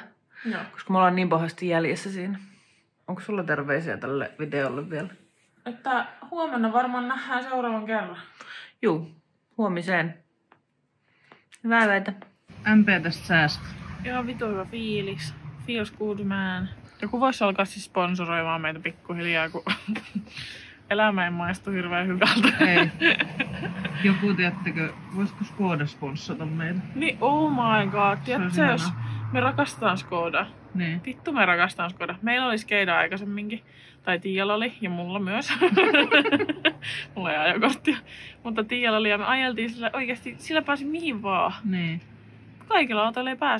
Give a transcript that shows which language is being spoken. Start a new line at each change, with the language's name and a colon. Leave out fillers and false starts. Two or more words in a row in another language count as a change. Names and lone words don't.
Finnish: Joo. Koska me ollaan niin pahasti jäljessä siinä. Onko sulla terveisiä tälle videolle vielä? Että huomenna varmaan nähdään seuraavan kerran. Juu, huomiseen. Hyvää yötä. MP tästä säästä. Ihan vitu hyvä fiilis.
English: Feels good man.
Finnish: Joku voisi alkaa siis sponsoroimaan meitä pikkuhiljaa, kun elämä ei maistu hirveän hyvältä. Ei. Joku, tiedättekö, voisiko Skoda sponssata meitä? Niin,
English: oh my god.
Finnish: Tiedätkö, jos me rakastetaan Skodaa. Niin. Vittu me rakastaan Skodaa. Meillä oli Skeida aikaisemminkin. Tai Tiialla oli, ja mulla myös. Mulla ei ajokorttia. Mutta Tiialla oli, ja me ajeltiin sillä oikeasti, sillä pääsi mihin vaan. Niin. Kaikilla autoilla ei pääse.